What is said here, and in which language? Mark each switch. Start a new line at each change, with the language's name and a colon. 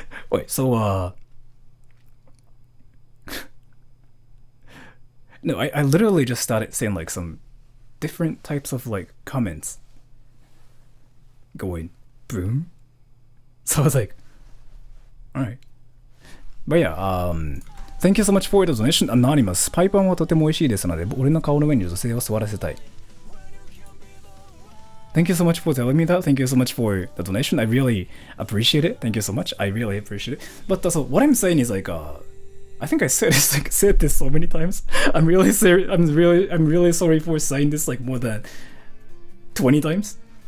English: Wait, so no, I literally just started saying like some different types of like comments going boom. So I was like, alright. But yeah, thank you so much for the donation, Anonymous.
Japanese: パイパンはとても美味しいですので、俺の顔の上に女性を座らせたい。
English: Thank you so much for telling me that. Thank you so much for the donation. I really appreciate it. Thank you so much. I really appreciate it. But so what I'm saying is like, I think I said this so many times. I'm really sorry. I'm really sorry for saying this like more than 20 times.